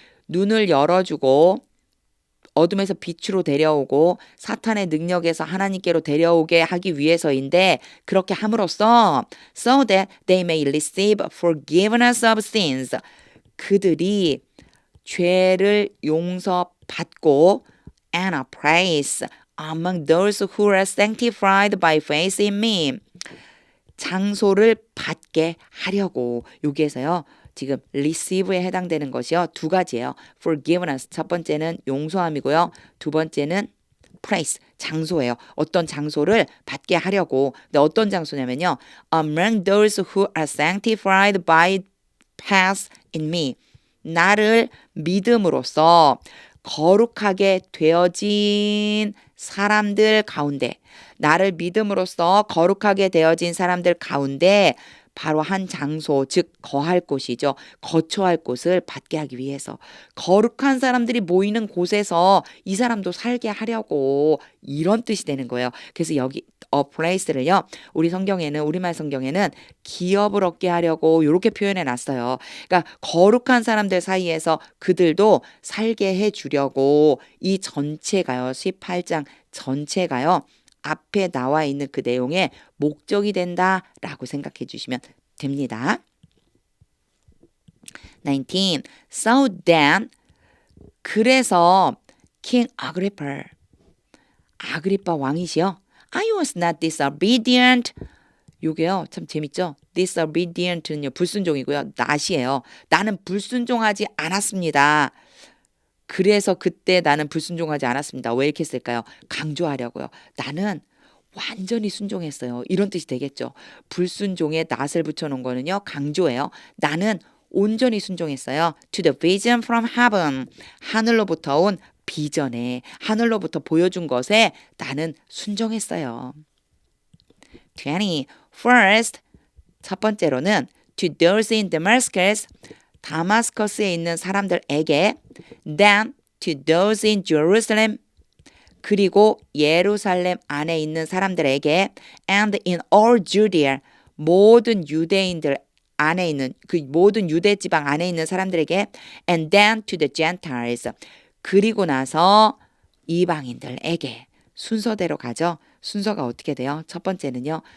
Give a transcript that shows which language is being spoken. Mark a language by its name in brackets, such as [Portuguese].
[Korean] 눈을 열어주고 어둠에서 빛으로 데려오고 사탄의 능력에서 하나님께로 데려오게 하기 위해서인데 그렇게 함으로써 [English] so that they may receive forgiveness of sins [Korean] 그들이 죄를 용서받고 [English] and a place among those who are sanctified by faith in me [Korean] 장소를 받게 하려고 여기에서요. 지금 receive에 해당되는 것이요. 두 가지예요. forgiveness 첫 번째는 용서함이고요. 두 번째는 place 장소예요. 어떤 장소를 받게 하려고. 근데 어떤 장소냐면요. [English] among those who are sanctified by faith in me. [Korean] 나를 믿음으로써 거룩하게 되어진 사람들 가운데 나를 믿음으로써 거룩하게 되어진 사람들 가운데 바로 한 장소, 즉 거할 곳이죠. 거처할 곳을 받게 하기 위해서 거룩한 사람들이 모이는 곳에서 이 사람도 살게 하려고 이런 뜻이 되는 거예요. 그래서 여기 a place를요. 우리 성경에는 우리말 성경에는 기업을 얻게 하려고 이렇게 표현해 놨어요. 그러니까 거룩한 사람들 사이에서 그들도 살게 해 주려고 이 전체가요. 18장 전체가요. 앞에 나와 있는 그 내용의 목적이 된다라고 생각해 주시면 됩니다. 19. [English] So then [Korean] 그래서 [English] King Agrippa [Korean] 아그리빠 왕이시여 [English] I was not disobedient [Korean] 요게요 참 재밌죠? disobedient는요 불순종이고요. not이에요. 나는 불순종하지 않았습니다. 그래서 그때 나는 불순종하지 않았습니다. 왜 이렇게 했을까요? 강조하려고요. 나는 완전히 순종했어요. 이런 뜻이 되겠죠. 불순종에 not을 붙여놓은 거는요. 강조예요. 나는 온전히 순종했어요. [English] To the vision from heaven. [Korean] 하늘로부터 온 비전에 하늘로부터 보여준 것에 나는 순종했어요. 20. [English] First, [Korean] 첫 번째로는 [English] to those in Damascus. [Korean] 다마스커스에 있는 사람들에게 [English] then to those in Jerusalem [Korean] 그리고 예루살렘 안에 있는 사람들에게 [English] and in all Judea [Korean] 모든 유대인들 안에 있는 그 모든 유대 지방 안에 있는 사람들에게 [English] and then to the Gentiles [Korean] 그리고 나서 이방인들에게 순서대로 가죠. 순서가 어떻게 돼요? 첫 번째는요.